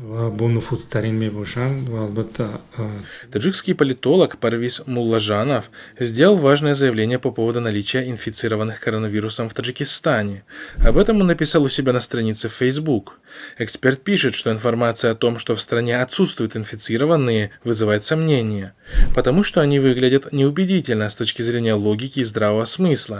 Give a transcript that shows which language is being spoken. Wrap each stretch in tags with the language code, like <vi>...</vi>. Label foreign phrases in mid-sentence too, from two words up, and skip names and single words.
<tg>бо нуфузтарин мебошанд ва албатта.</tg> <ru>Таджикский политолог Парвиз Муллажанов сделал важное заявление по поводу наличия инфицированных коронавирусом в Таджикистане. Об этом он написал у себя на странице в Facebook. Эксперт пишет, что информация о том, что в стране отсутствуют инфицированные, вызывает сомнения, потому что они выглядят неубедительно с точки зрения логики и здравого смысла.</ru>